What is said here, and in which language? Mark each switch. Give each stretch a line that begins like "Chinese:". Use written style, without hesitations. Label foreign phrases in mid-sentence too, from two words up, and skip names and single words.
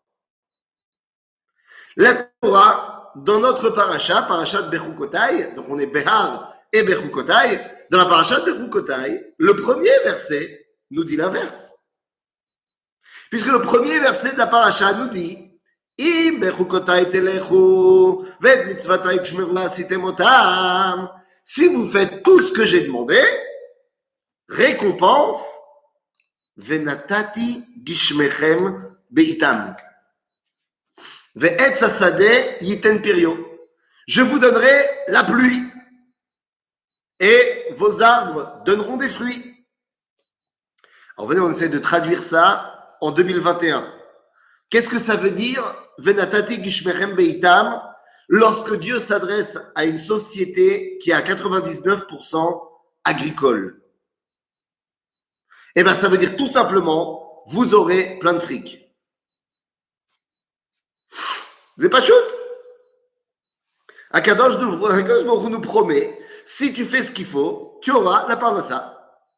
French: La Torah, dans notre parasha de Bechukotai, donc on est Behar et Bechukotai, dans la parasha de Bechukotai, le premier verset nous dit l'inverse. Puisque le premier verset de la parasha nous dit
Hebrew: אם בחקתי תלכו ואת מצותי תשמרו ועשיתם אתם.
French: Si vous faites tout ce que j'ai demandé, récompense,
Hebrew: ונתתי גשמיכם בעתם. ועץ השדה יתן פריו.
French: Je vous donnerai la pluie et vos arbres donneront des fruits. Alors venez, on essaie de traduire ça en 2021. Qu'est-ce que ça veut dire
Hebrew: ונתתי גשמיכם בעתם
French: lorsque Dieu s'adresse à une société qui est à 99% agricole? Eh bien, ça veut dire tout simplement, vous aurez plein de fric. C'est pas shoot.
Hebrew: הקדוש ברוך הוא
French: nous promet, si tu fais ce qu'il faut, tu auras la part de ça.